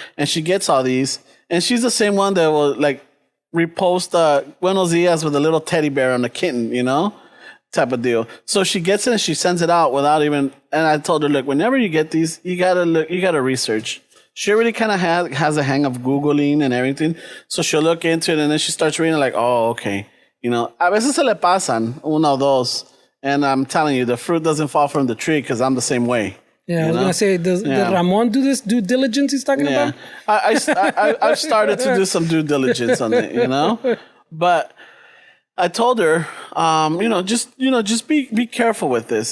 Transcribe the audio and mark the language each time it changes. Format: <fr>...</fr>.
<en>And she gets all these. And she's the same one that will like repost</en> <es>Buenos Dias</es> <en>with a little teddy bear on a kitten, type of deal. So she gets it and she sends it out without even, and I told her, look, whenever you get these, you gotta research. She already kind of has a hang of Googling and everything. So she'll look into it and then she starts reading like, oh, okay.</en> <es>A veces se le pasan, uno o dos.</es> <en>And I'm telling you, the fruit doesn't fall from the tree because I'm the same way. Yeah, I was gonna say, did Ramon do this due diligence he's talking about? I've started to do some due diligence on it, But I told her, just be careful with this.</en>